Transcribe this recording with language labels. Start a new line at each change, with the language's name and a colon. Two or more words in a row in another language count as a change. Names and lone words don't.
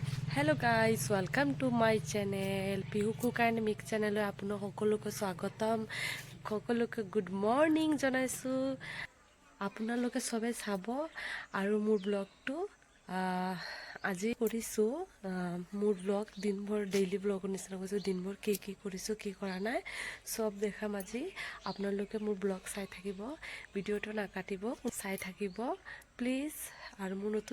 English: Hello guys welcome to my channel Pihu Cook and Mix channel
Assamese: আপোনা সকলোকে স্বাগতম সকলোকে
English: good morning
Assamese: জনাইছোঁ আপোনালোকে সবে চাব আৰু মোৰ ব্লগটো আজি কৰিছো মোৰ ব্লগ দিনভৰ
English: daily blogৰ
Assamese: নিচিনা কৈছো দিনভৰ কি কৰিছো কি কৰা নাই সব দেখাম আজি আপোনালোকে মোৰ ব্লগ চাই থাকিব ভিডিওটো নাকাটিব চাই থাকিব প্লিজ আৰু মোৰ নতুন